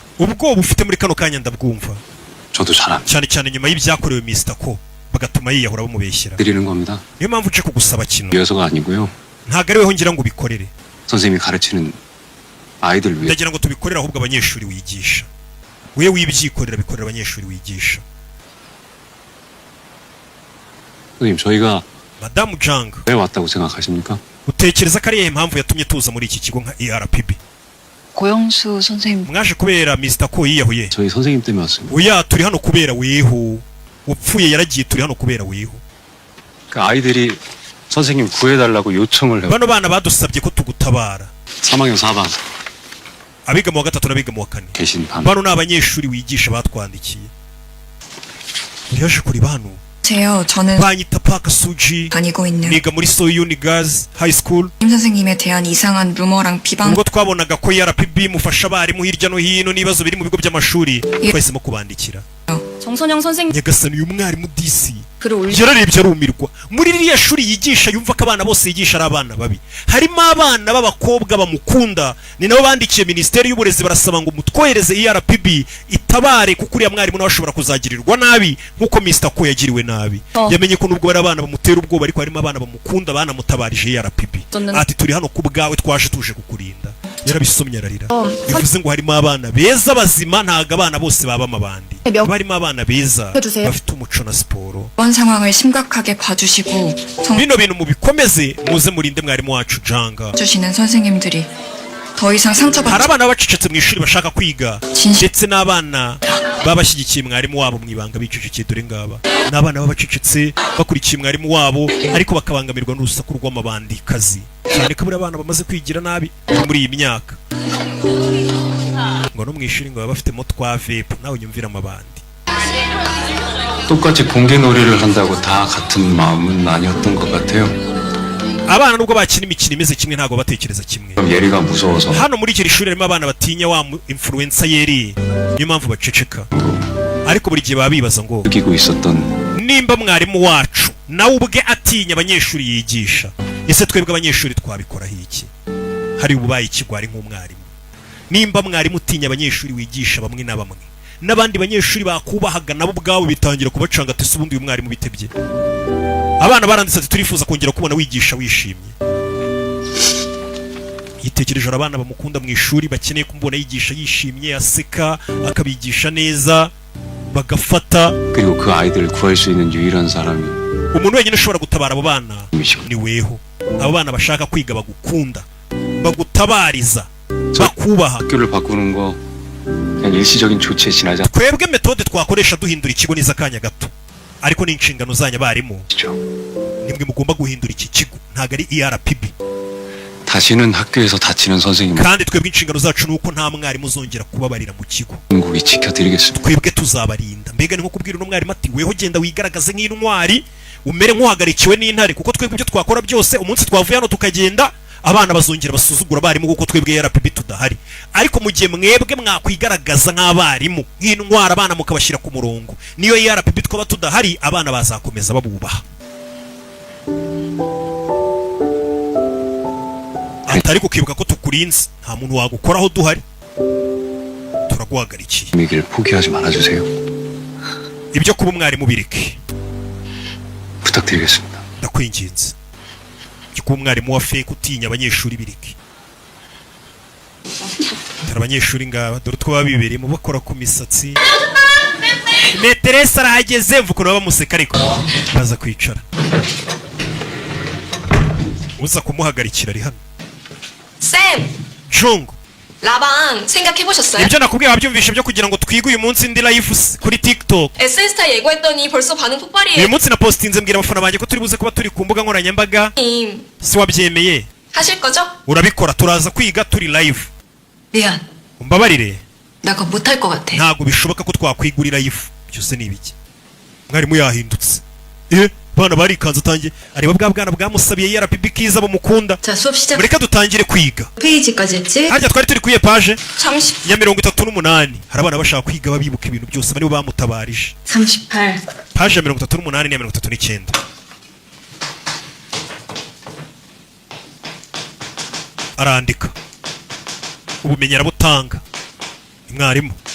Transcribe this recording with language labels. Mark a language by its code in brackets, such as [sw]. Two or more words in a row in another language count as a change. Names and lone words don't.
[rw] ubwoba ufite muri kano kanya ndabwumva [ko] 저도 잘 안 [rw] cyane cyane nyuma y'ibyakorewe Mr. Ko bagatuma yiyahura bamubeshyira [ko] 드리는 겁니다. [rw] niyo mpamvu nce kugusaba kino [ko] 위해서가 아니고요. [rw] ntago ari weho ngira ngo ubikorere [ko] 선생님이 가르치는 아이들 위해 [rw] ndagira ngo tubikorere ahubwo abanyeshuri wigisha wewe wibyikorera bikorera abanyeshuri wigisha [ko] 선생님 저희가 [rw] Madamu Jang [ko] 왜 왔다고 생각하십니까? [rw] utekereza ko ari iyihe mpamvu yatumye tuza muri iki kigo nka ERPB [ko] 고영수 선생님 [rw] mwaje kubera Mr. Ko yiyahuye [ko] 저희 선생님 때문에 왔습니다. [rw] oya turi hano kubera weho upfuye yaragiye turi hano kubera weho [ko] 그 아이들이 선생님 구해달라고 요청을 해요. [rw] bano bana badusabye ko tugutabara [ko] 3학년 4반 [rw] abiga mu wa gatatu n'abiga mu wa kane [ko] 계신 반 [rw] bano ni abanyeshuri wigisha batwandikiye yaje kuri bano [ko] 제요. 저는 [rw] banyita Park Suji [ko] 다니고 있는 [rw] niga muri Soyuni Girls High School [ko] 임 선생님에 대한 이상한 루머랑 비방 [rw] ubwo twabonaga ko ERPB mufasha abarimu hirya no hino n'ibibazo biri mu bigo by'amashuri twahisemo kubandikira [ko] 정선영 선생님 [rw] nyagasani uyu mwarimu DC [ko] 글을 올리 [rw] yararebye arumirwa muri ririya shuri yigisha yumva ko abana bose yigisha ari abana babi harimo abana b'abakobwa bamukunda ni nabo bandikiye Minisiteri y'Uburezi barasaba ngo mutwohereze ERPB itabare kuko uriya mwarimu nawe ashobora kuzagirirwa nabi nk'uko Mr. Ko yagiriwe nabi yamenye ko nubwo bari abana bamutera ubwoba ariko harimo abana bamukunda banamutabarije ERPB ati turi hano ku bwawe twaje tuje kukurinda yarabisomye ararira bivuze ngo harimo abana beza bazima ntago abana bose baba amabandi barimo abana beza bafite umuco na siporo [ko] 이번 상황을 심각하게 봐주시고 [rw] bino bintu mubikomeze muze murinde mwarimu wacu Janga [ko] 주시는 선생님들이 더 이상 [rw] hari [ko] 상처받지 [rw] abana bacecetse mu ishuri bashaka kwiga ndetse n'abana babashyigikiye mwarimu wabo mu ibanga bicecekeye dore ngaba n'abana babacecetse bakurikiye mwarimu wabo ariko bakabangamirwa n'urusaku rw'amabandikazi cyane ko buri abana bamaze kwigira nabi muri iyi myaka ngo no mu ishuri ngo baba bafitemo twa vape nawe nyumvira amabandi [ko] 똑같이 공개 놀이를 한다고 다 같은 마음은 아니었던 것 같아요. [rw] abana nubwo bakina imikino imeze kimwe ntago batekereza kimwe [ko] 그럼 예리가 무서워서 [rw] hano muri iri shuri harimo abana batinya wa influencer yeri niyo mpamvu baceceka ariko buri gihe baba bibaza ngo [ko] 느끼고 있었던 [rw] nimba mwarimu wacu nawe ubwe atinya abanyeshuri yigisha ese twebwe abanyeshuri twabikoraho iki hari ububaye ikigwari nk'umwarimu nimba mwarimu utinya abanyeshuri wigisha bamwe na bamwe n'abandi banyeshuri bakubahaga nabo ubwabo bitangira kubacanga ati ubundi uyu mwarimu bitebye abana baranditse ati turifuza kongera kubona wigisha wishimye yitekereje abana bamukunda mu ishuri bakeneye kumubona yigisha yishimye aseka akabigisha neza bagafata [ko] 그리고 그 아이들을 구할 수 있는 유일한 사람이 [rw] umuntu wenyine ushobora gutabara abo bana ni weho abo bana bashaka kwiga bagukunda bagutabariza bakubaha [ko] 학교를 바꾸는 거 그냥 일시적인 조치에 지나지 [rw] twebwe metode twakoresha duhindura ikigo neza kanya gato ariko ni inshingano zanyu abarimu [ko] 않죠. [rw] nimwe mugomba guhindura iki kigo ntago ari ERPB [ko] 다시는 학교에서 다치는 선생님 [rw] kandi twebwe inshingano zacu ni uko nta mwarimu uzongera kubabarira mu kigo [ko] 국이 지켜드리겠습니다. [rw] twebwe tuzabarinda mbega ni nko kubwira uno mwarimu ati weho genda wigaragaze nk'intwari umere nk'uhagarikiwe n'intare kuko twebwe ibyo twakora byose umunsi twavuye hano tukagenda abana bazongera basuzugura abarimu kuko twebwe RPB tudahari. Ariko mu gihe mwebwe mwakwigaragaza nk'abarimu nk'intwara abana mukabashyira ku murongo, niyo RPB twaba tudahari abana bazakomeza babubaha. Atari kukibuka ko tukurinze nta muntu wagukoraho duhari, turaguhagarikiye. [ko] 얘기를 포기하지 말아주세요. [rw] ibyo kuba umwarimu bireke [ko] 부탁드리겠습니다. [rw] ndakwinginze. ibyo kuba umwarimu wa fake utinya abanyeshuri bireke. Tara abanyeshuri ngaba dore two babibereyemo bakora ku misatsi. Meteresa arahageze mvuko baba museka ariko baza kwicara. uza kumuhagarikira ari hano. [ko] 쌤! Jungo 라방 생각해보셨어요? [rw] ibyo nakubwiye wabyumvishe byo kugira ngo twige uyu munsi ndi live kuri TikTok. [ko] SN스타 예고했더니 벌써 반응 폭발이에요. [rw] uyu munsi napostinze mbwira abafana banjye ko turi buze kuba turi ku mbuga nkoranyambaga. si wabyemeye? [ko] 하실 거죠? [rw] urabikora turaza kwiga turi live. [ko] 미안. [rw] umbabarire [ko] 나 그거 못할 것 같아. [rw] ntabwo bishoboka ko twakwigura live. byose ni ibiki? mwarimu yahindutse. bana barikanze utangiye areba bwa bwana bwamusabiye RPB kiza bamukunda. [ko] 자, 수업 시작. [rw] mureka dutangire kwiga. [ko] 페이지까지 했지? [rw] harya twari turi kuye page [ko] 잠시. [rw] ya 38. hari abana bashaka kwiga babibuka ibintu byose bari bamutabarije. 38. page ya 38 n'iya 39. arandika ubumenyi arabutanga mwarimu.